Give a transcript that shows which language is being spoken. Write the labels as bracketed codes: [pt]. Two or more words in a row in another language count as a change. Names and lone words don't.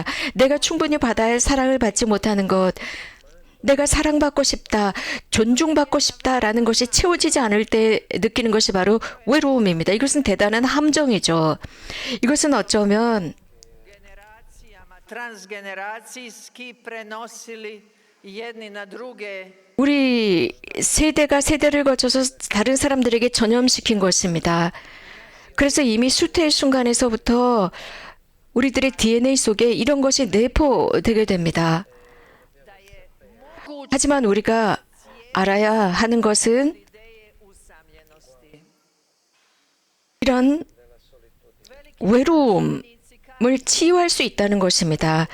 [ko] 내가 충분히 받아야 할 사랑을 받지 못하는 것, 내가 사랑받고 싶다, 존중받고 싶다라는 것이 채워지지 않을 때 느끼는 것이 바로 외로움입니다. 이것은 대단한 함정이죠. 이것은 어쩌면 [hr] transgeneracijski prenosili jedni na druge [ko] 우리 세대가 세대를 거쳐서 다른 사람들에게 전염시킨 것입니다. 그래서 이미 수태의 순간에서부터 우리들의 DNA 속에 이런 것이 내포되게 됩니다. 하지만 우리가 알아야 하는 것은 이런 외로움을 치유할 수 있다는 것입니다.